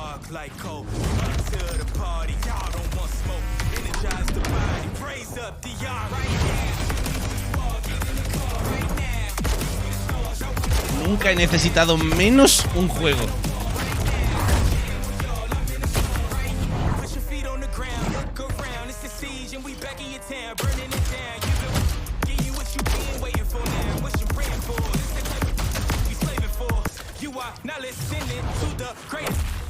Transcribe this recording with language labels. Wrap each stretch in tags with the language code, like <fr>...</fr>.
<en>Like Koch, up to the party, y'all don't want smoke. Energize the body, praise up the yard right now.</en> <es>Nunca he necesitado menos un juego.</es> <en>Put your feet on the ground, look around, it's the siege and we back in your town, burning it down. Give you what you been waiting for now, what you praying for. This the type of you slaving for. You are now listening to the greatest.</en>